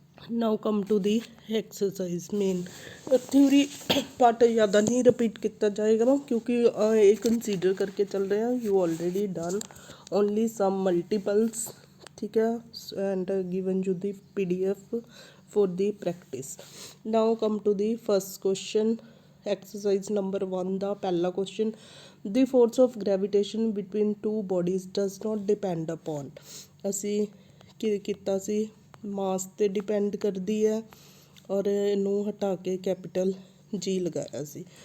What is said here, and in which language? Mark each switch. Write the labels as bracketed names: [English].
[English] Now come to the exercise ਮੇਨ। [Punjabi] Theory part ਜ਼ਿਆਦਾ ਨਹੀਂ repeat ਕੀਤਾ ਜਾਏਗਾ ਨਾ, ਕਿਉਂਕਿ ਇਹ ਕੰਸੀਡਰ ਕਰਕੇ ਚੱਲ ਰਿਹਾ, [English] you already done only some multiples, [Punjabi] ਠੀਕ ਹੈ, [English] And given you the PDF for the practice। now come to the first question, exercise number 1 [Punjabi] ਦਾ ਪਹਿਲਾ [English] question, the force of gravitation between two bodies does not depend upon। [Punjabi] ਅਸੀਂ ਕੀ ਕੀਤਾ ਸੀ, ਮਾਸ 'ਤੇ depend ਕਰਦੀ ਹੈ ਔਰ ਇਹਨੂੰ ਹਟਾ ਕੇ ਕੈਪੀਟਲ G ਲਗਾਇਆ ਸੀ।